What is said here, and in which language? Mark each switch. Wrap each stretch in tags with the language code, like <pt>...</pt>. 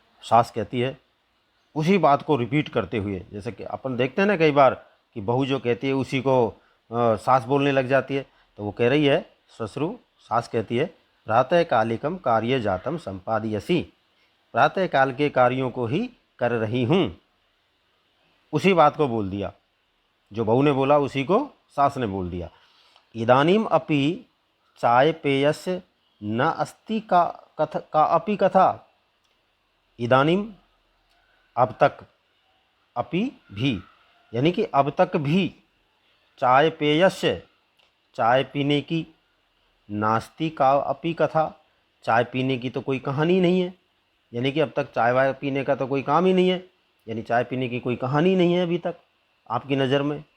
<hi>सास कहती है उसी बात को रिपीट करते हुए, जैसे कि अपन देखते हैं ना कई बार कि बहू जो कहती है उसी को सास बोलने लग जाती है। तो वो कह रही है, ससुरु सास कहती है,</hi> <sa>प्रातःकालिकम कार्य जातम संपादयसी,</sa> <hi>प्रातःकाल के कार्यों को ही कर रही हूँ। उसी बात को बोल दिया, जो बहू ने बोला उसी को सास ने बोल दिया।</hi> <sa>इदानीम अपि चाय पेयस्य न अस्ति का अपि कथा।</sa> <hi>इदानीम अब तक, अपि भी यानी कि अब तक भी, चाय पेयस्य चाय पीने की, नास्ति का अपि कथा चाय पीने की तो कोई कहानी नहीं है, यानी कि अब तक चाय वाय पीने का तो कोई काम ही नहीं है, यानी चाय पीने की कोई कहानी नहीं है अभी तक आपकी नज़र में।</hi>